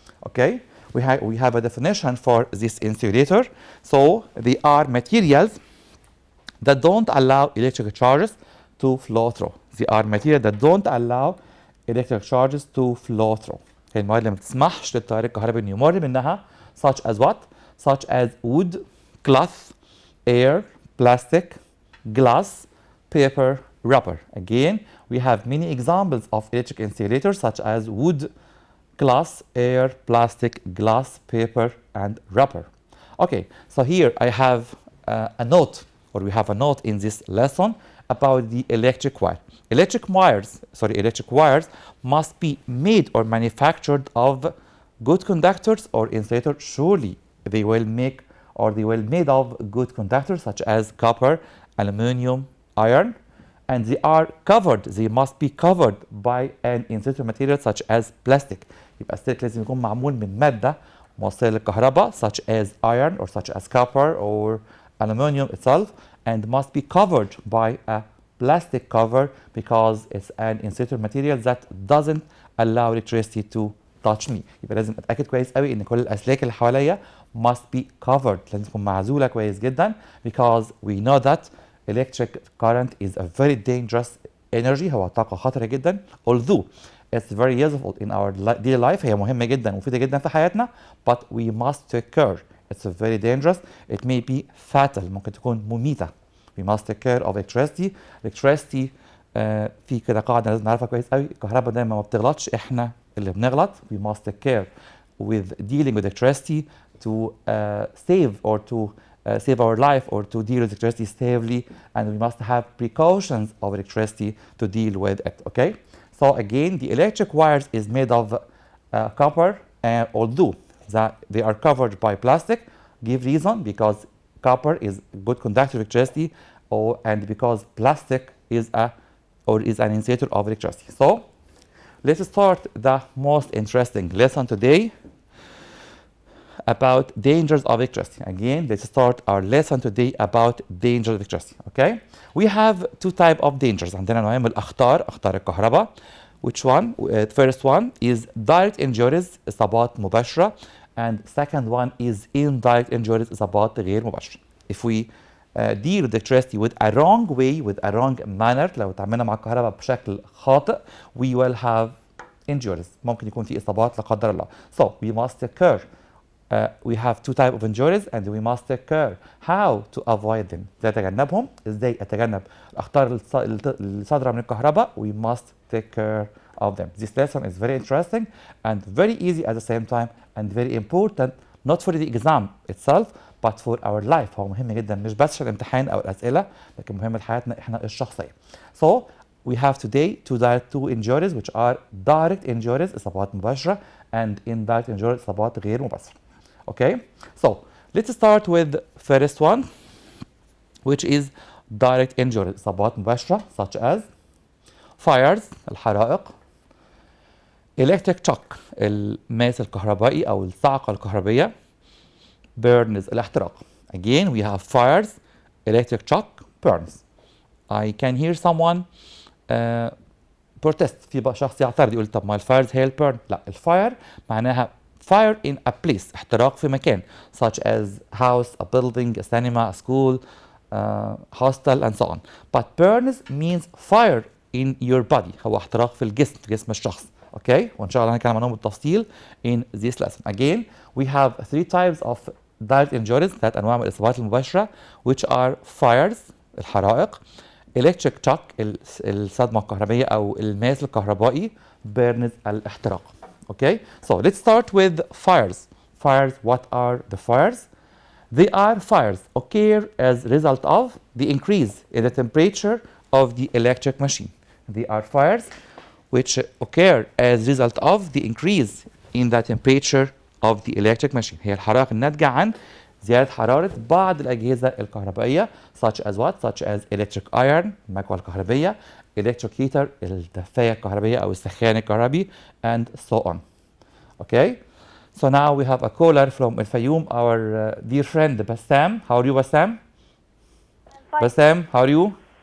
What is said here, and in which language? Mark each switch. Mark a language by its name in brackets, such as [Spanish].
[English] Okay, we have a definition for this insulator. So they are materials that don't allow electric charges to flow through. They are materials that don't allow electric charges to flow through. [Arabic] هي المواد اللي ما بتسمحش للتيار الكهربي انه يمر منها [English] such as what? Such as wood, cloth, air, plastic, glass, paper, rubber. Again, we have many examples of electric insulators such as wood, glass, air, plastic, glass, paper, and rubber. Okay, so here I have a note, or we have a note in this lesson about the electric wire. Electric wires must be made or manufactured of good conductors or insulators. Surely they will make or they will made of good conductors such as copper, aluminum, iron, and they must be covered by an insulator material such as plastic. [Arabic] يبقى السلك لازم يكون معمول من مادة موصلة للكهرباء [English] such as iron or such as copper or aluminum itself, and must be covered by a plastic cover because it's an insulator material that doesn't allow electricity to touch me. [Arabic] يبقى لازم اتاكد كويس قوي ان كل الاسلاك اللي حواليا [English] must be covered، [Arabic] لازم تكون معزوله كويس جدا [English] because we know that electric current is a very dangerous energy. [Arabic] هو طاقه خطره جدا [English] although it's very useful in our daily life. [Arabic] هي مهمه جدا ومفيده جدا في حياتنا [English] but we must take care. It's very dangerous. It may be fatal. [Arabic] ممكن تكون مميته. [English] We must take care of electricity. [Arabic] Electricity في كده قاعده لازم نعرفها كويس قوي، الكهرباء دايما ما بتغلطش، احنا اللي بنغلط. [English] We must take care with dealing with electricity to save or to save our life or to deal with electricity safely, and we must have precautions of electricity to deal with it. Okay, so again the electric wires is made of copper, although that they are covered by plastic. Give reason because copper is good conductor of electricity, and because plastic is an insulator of electricity. So let's start the most interesting lesson today about dangers of electricity. Again, let's start our lesson today about dangers of electricity. Okay, we have two types of dangers. [Arabic] عندنا نوعين من اخطار الكهرباء. [English] Which one? The first one is direct injuries، [Arabic] إصابات مباشرة. [English] And second one is indirect injuries، [Arabic] إصابات غير مباشرة. [English] If we deal with electricity with a wrong way, with a wrong manner، [Arabic] لو تعاملنا مع الكهرباء بشكل خاطئ [English] we will have injuries. [Arabic] ممكن يكون في إصابات لا قدر الله. [English] So we must take care. We have two types of injuries and we must take care how to avoid them. [Arabic] ازاي اتجنبهم؟ ازاي اتجنب الاخطار اللي صادره من الكهرباء؟ [English] We must take care of them. This lesson is very interesting and very easy at the same time and very important, not for the exam itself but for our life. [Arabic] هو مهم جدا مش بس عشان الامتحان او الاسئله، لكن مهم لحياتنا احنا الشخصيه. [English] So we have today two injuries which are direct injuries، [Arabic] اصابات مباشره، [English] and indirect injuries، [Arabic] اصابات غير مباشره. [English] Okay, so let's start with first one, which is direct injuries، [Arabic] إصابات مباشرة [English] such as fires، الحرائق، electric shock، [Arabic] الماس الكهربائي أو الصعقة الكهربية، [English] burns، الاحتراق. Again, we have fires, electric shock, burns. I can hear someone protest. [Arabic] في شخص يعترض يقول طب ما الفايرز هي البيرن. لا، الفاير معناها [English] fire in a place، [Arabic] احتراق في مكان [English] such as house, a building, a cinema, a school, hostel and so on. But burns means fire in your body، [Arabic] هو احتراق في الجسم، في جسم الشخص. Okay، وان شاء الله هنتكلم عنهم بالتفصيل [English] in this lesson. Again, we have three types of direct injuries، [Arabic] ثلاث انواع من الاصابات المباشره [English] which are fires، الحرائق، electric shock، [Arabic] الصدمه الكهربائيه او الماس الكهربائي، [English] burns، الاحتراق. Okay, so let's start with fires. Fires, what are the fires? They are fires occur as a result of the increase in the temperature of the electric machine. They are fires which occur as a result of the increase in the temperature of the electric machine. [Arabic] هي الحرائق الناتجة عن زيادة حرارة بعض الأجهزة الكهربائية [English] such as what? Such as electric iron، [Arabic] المكوى الكهربية، [English] electric heater، [Arabic] الدفاية الكهربية أو السخان الكهربي [English] and so on. Okay, so now we have a caller from الفيوم, our dear friend Bassam. How are you, Bassam? Fine. Bassam, how are you?